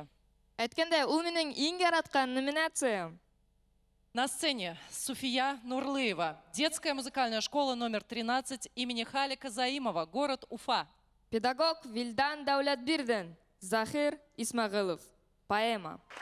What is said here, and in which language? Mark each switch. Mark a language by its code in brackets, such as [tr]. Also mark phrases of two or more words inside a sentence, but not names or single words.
[ba] Әйткәндә, ул минең иң яраткан номинациям. [ru] На сцене Суфия Нурлыева, детская музыкальная школа номер 13 имени Халика Заимова, город Уфа. Педагог Вилдан Даулетбирдин, Захир Исмагылов. Поэма.